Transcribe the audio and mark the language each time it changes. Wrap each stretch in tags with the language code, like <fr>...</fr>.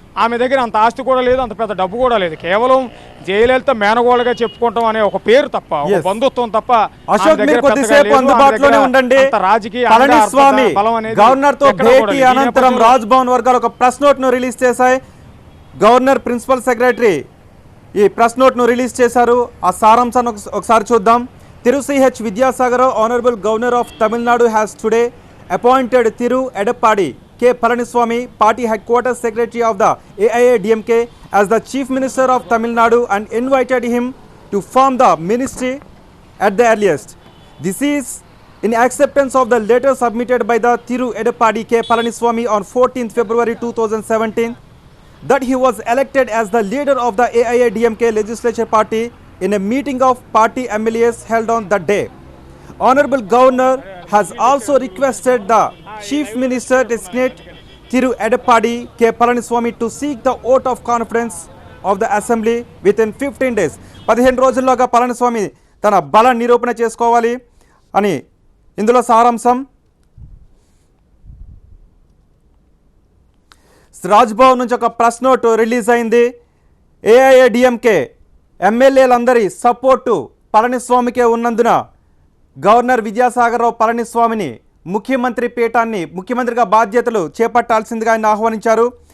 <te>ఆమె దగ్గర అంత ఆస్తి కూడా లేదు, అంత పెద్ద డబ్బు కూడా లేదు. కేవలం జయలలిత మేనగోళ్ళగా చెప్పుకోవటం అనే ఒక పేరు తప్ప, ఒక బంధుత్వం తప్ప. అశోక్ మీరు కొద్దిసేపు అందుబాటులోనే ఉండండి. పళనిస్వామి గవర్నర్ తో భేటీ అనంతరం రాజ్ భవన్ వర్గాలు ఒక ప్రెస్ నోట్ ను రిలీజ్ చేశాయి. గవర్నర్ ప్రిన్సిపల్ సెక్రటరీ ఈ ప్రెస్ నోట్ ను రిలీజ్ చేశారు. ఆ సారాంశాన్ని ఒకసారి చూద్దాం. Thiru C.H.</te> <en>Vidyasagar, Honorable Governor of Tamil Nadu, has today appointed Thiru Edappadi K. Palaniswamy, Party Headquarters Secretary of the AIADMK, as the Chief Minister of Tamil Nadu and invited him to form the ministry at the earliest. This is in acceptance of the letter submitted by the Thiru Edappadi K. Palaniswamy on 14th February 2017 that he was elected as the leader of the AIADMK legislature party in a meeting of party MLAs held on that day. Honorable Governor has also requested the Chief Minister designate Thiru Edappadi K. Palaniswamy to seek the vote of confidence of the Assembly within 15 days.</en> <te>15 రోజుల్లోగా పళనిస్వామి తన బల నిరూపణ చేసుకోవాలి అని ఇందులో సారాంశం. రాజ్భవన్ నుంచి ఒక ప్రెస్ నోట్ రిలీజ్ అయింది. ఏఐఏడిఎంకే ఎమ్మెల్యేలందరి సపోర్టు పళనిస్వామికే ఉన్నందున గవర్నర్ విద్యాసాగరరావు పళనిస్వామిని ముఖ్యమంత్రిగా బాధ్యతలు చేపట్టాల్సిందిగా ఆయన ఆహ్వానించారు.</te>